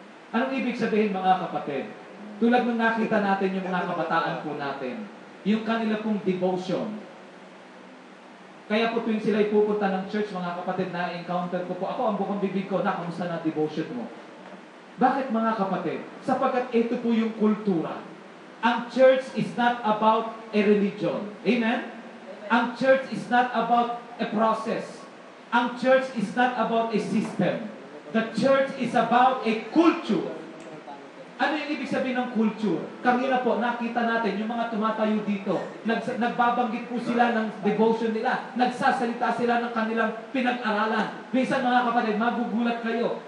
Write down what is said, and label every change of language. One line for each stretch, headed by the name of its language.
Filipino: Anong ibig sabihin mga kapatid? Tulad ng nakita natin yung mga kabataan po natin, yung kanila pong devotion. Kaya po tuwing sila'y pupunta ng church, mga kapatid, na-encounter ko po, ako ang bukang bibig ko, kamusta na devotion mo? Bakit mga kapatid? Sapagkat ito po yung kultura.
English: Ang church is not about a religion. Amen? Ang church is not about a process. Ang church is not about a system. The church is about a culture.
Filipino: Ano yung ibig sabihin ng culture? Kanina po, nakita natin yung mga tumatayo dito. Nagbabanggit po sila ng devotion nila. Nagsasalita sila ng kanilang pinag-aralan. Minsan mga kapatid, magugulat kayo.